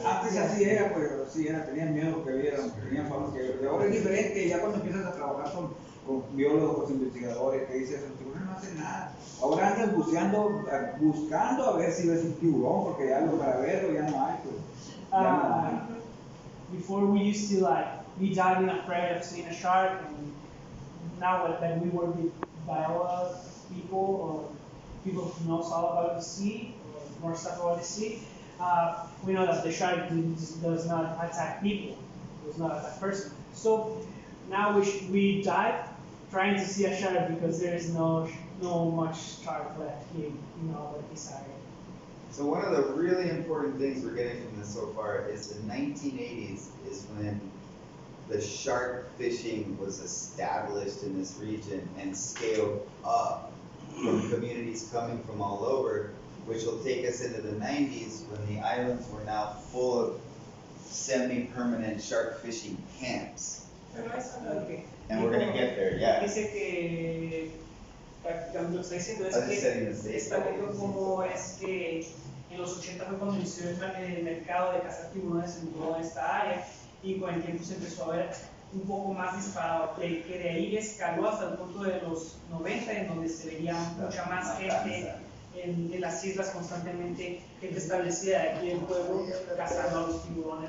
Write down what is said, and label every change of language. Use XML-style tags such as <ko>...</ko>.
<es>Antes así era, pues sí era, tenían miedo que vieran, tenían fama que vieran. Ahora es diferente, ya cuando empiezas a trabajar con biólogos, investigadores, que dices, los tiburones no hacen nada. Ahora andas buceando, buscando a ver si ves un tiburón, porque ya para verlo ya no hay, pues. Ya no hay.</es> <en>Before we used to be diving afraid of seeing a shark, and now that we work with biology people or people who knows all about the sea or more stuff about the sea, we know that the shark does not attack people, does not attack person. So now we dive trying to see a shark because there is no much shark left here in this area. So one of the really important things we're getting from this so far is the 1980s is when the shark fishing was established in this region and scaled up from communities coming from all over, which will take us into the 90s when the islands were now full of semi-permanent shark fishing camps. And we're going to get there, yeah.</en> <es>Dice que lo que está diciendo es</es> <en>I'm just setting</en> <es>que</es> <en>the stage.</en> <es>está viendo cómo es que en los 80 fue cuando inició el mercado de cazar tiburones en toda esta área y con el tiempo se empezó a ver un poco más disparado, que de ahí escaló hasta el punto de los 90 en donde se veía mucha más gente en las islas constantemente, gente establecida de aquí del pueblo cazando a los tiburones.</es>